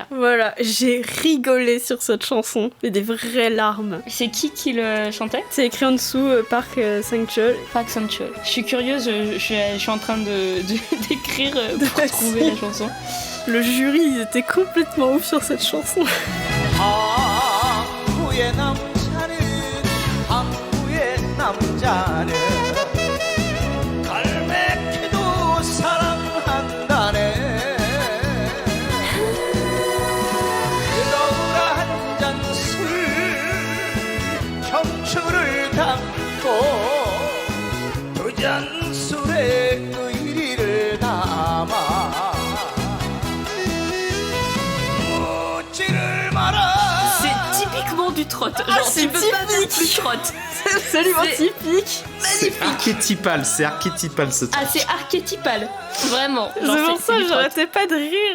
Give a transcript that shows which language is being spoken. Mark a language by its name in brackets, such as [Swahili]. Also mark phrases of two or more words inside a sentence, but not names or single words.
[French] Voilà, j'ai rigolé sur cette chanson. Mais des vraies larmes. C'est qui le chantait? C'est écrit en dessous, Park Sang-chul. Park Sang-chul. Je suis curieuse, je suis en train d'écrire pour trouver la chanson. Le jury, ils étaient complètement ouf sur cette chanson. [Korean] 한국의 남자는 갈매기도 사랑한다네 뜨거운 한 잔 술 청춘을 담고 두 잔 술에 의리를 담아 [French] C'est typiquement du trot. Genre, c'est tu peux pas dire plus trot. C'est absolument typique. C'est archétypal ce truc. Ah, c'est archétypal. Vraiment. C'est Genre, pour ça du que trot. j'arrêtais pas de rire.